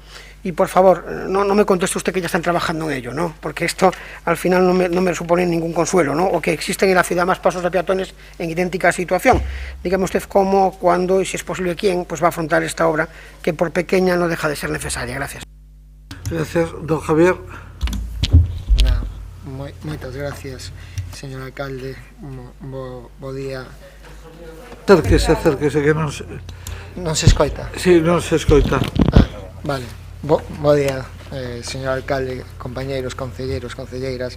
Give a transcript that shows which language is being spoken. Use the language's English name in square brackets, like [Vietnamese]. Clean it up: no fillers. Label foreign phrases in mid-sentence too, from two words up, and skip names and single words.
[Spanish] Y por favor, no me conteste usted que ya están trabajando en ello, ¿no? Porque esto al final no me supone ningún consuelo, ¿no? O que existen en la ciudad más pasos de peatones en idéntica situación. Dígame usted cómo, cuándo y si es posible quién pues va a afrontar esta obra que por pequeña no deja de ser necesaria. Gracias. Gracias, don Javier. [Galician] Moitas gracias, señor alcalde. Bo día Acérquese, que non se... Non se escoita? Sí, non se escoita. Vale. Bo día, señor alcalde, compañeiros, concelleiros, concelleiras.